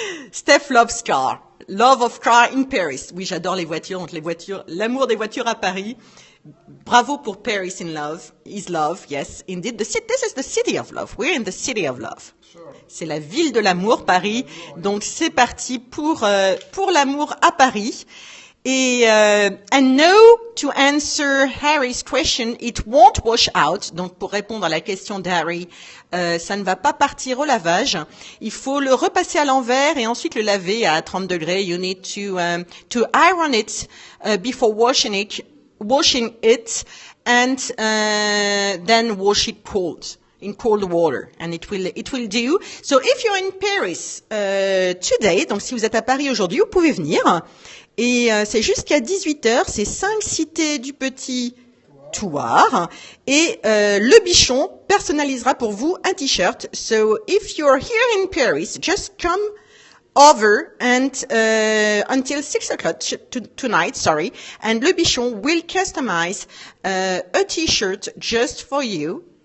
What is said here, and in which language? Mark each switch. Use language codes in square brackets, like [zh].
[en] Steph loves car. Love of car in Paris. [fr] Oui, j'adore les voitures, donc l'amour des voitures à Paris. Bravo pour [en] Paris in love, is love, yes, indeed. This is the city of love. We're in the city of love. Sure. [fr] C'est la ville de l'amour, Paris. Donc c'est parti pour l'amour à Paris. [en] And no, to answer Harry's question, it won't wash out. [fr] Donc, pour répondre à la question d'Harry, ça ne va pas partir au lavage. Il faut le repasser à l'envers et ensuite le laver à 30 degrés. [en] You need to iron it before washing it, and then wash it cold. In cold water, and it will do. So if you're in Paris today, [fr] donc si vous êtes à Paris aujourd'hui, vous pouvez venir. Et c'est jusqu'à 18h, c'est 5 cités du Petit Thouars. Et le bichon personnalisera pour vous un t-shirt. [en] So if you're here in Paris, just come over and until 6 o'clock tonight, sorry, and le bichon will customize a t-shirt just for you.